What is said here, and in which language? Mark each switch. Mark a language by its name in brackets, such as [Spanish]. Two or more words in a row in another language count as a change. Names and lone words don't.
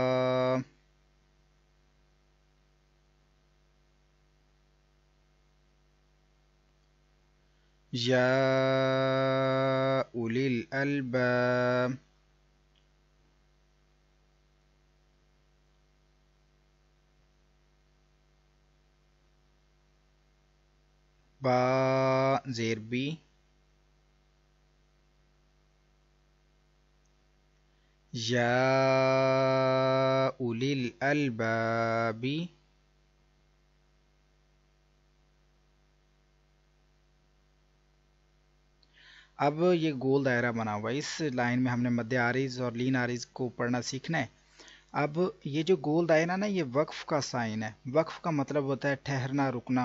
[Arabic] یا اولی الالباب، [Urdu] با زیر بی، یا [Arabic] اولی الالباب، [Urdu] اب یہ گول دائرہ بنا ہوا ہے، اس لائن میں ہم نے مد عارض اور لین عارض کو پڑھنا سیکھنا ہے۔ اب یہ جو گول دائرہ نا یہ وقف کا سائن ہے، وقف کا مطلب ہوتا ہے ٹھہرنا، رکنا۔